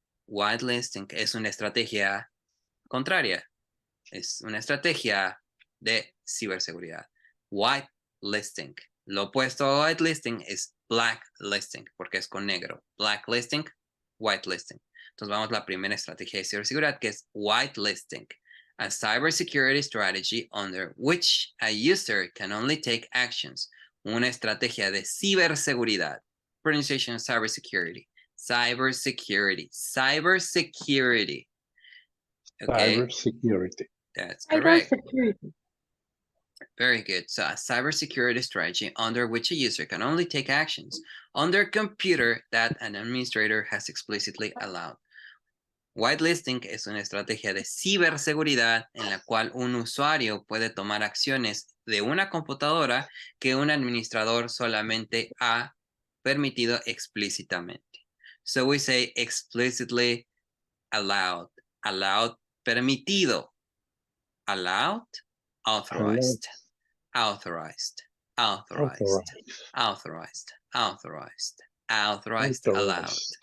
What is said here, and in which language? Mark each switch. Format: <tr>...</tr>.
<es>Whitelisting es una estrategia contraria. Es una estrategia de ciberseguridad. Whitelisting. Lo opuesto a whitelisting es blacklisting, porque es con negro. Blacklisting, whitelisting. Entonces vamos a la primera estrategia de ciberseguridad, que es whitelisting.</es> <en>A cybersecurity strategy under which a user can only take actions.</en> <es>Una estrategia de ciberseguridad.</es> <en>Pronunciation of cybersecurity. Cybersecurity. Cybersecurity. Okay. Cybersecurity. That's correct. Cybersecurity. Very good. So a cybersecurity strategy under which a user can only take actions on their computer that an administrator has explicitly allowed.</en> <es>Whitelisting es una estrategia de ciberseguridad en la cual un usuario puede tomar acciones de una computadora que un administrador solamente ha permitido explícitamente.</es> <en>So we say explicitly allowed. Allowed, permitido. Allowed, authorized. Authorized. Authorized. Authorized. Authorized. Authorized. Allowed.</en>